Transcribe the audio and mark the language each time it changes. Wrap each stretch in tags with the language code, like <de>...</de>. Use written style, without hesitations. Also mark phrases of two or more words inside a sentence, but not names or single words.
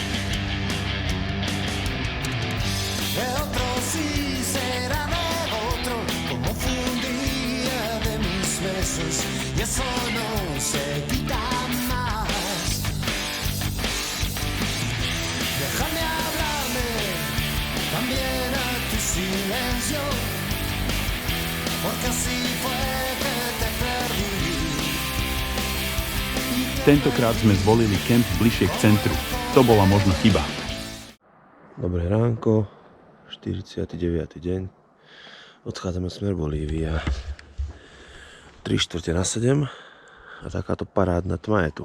<es>De otro sí será de otro, como fue un día de mis besos y eso no se quita más. Déjame hablarme también a tu silencio. Porque así fue que te perdí.</es> <sk>Tentokrát sme zvolili kemp bližšie k centru. To bola možno chyba. Dobré ránko, 49. deň. Odchádzame smer Bolívia. 3:45 a takáto parádna tma je tu.</sk>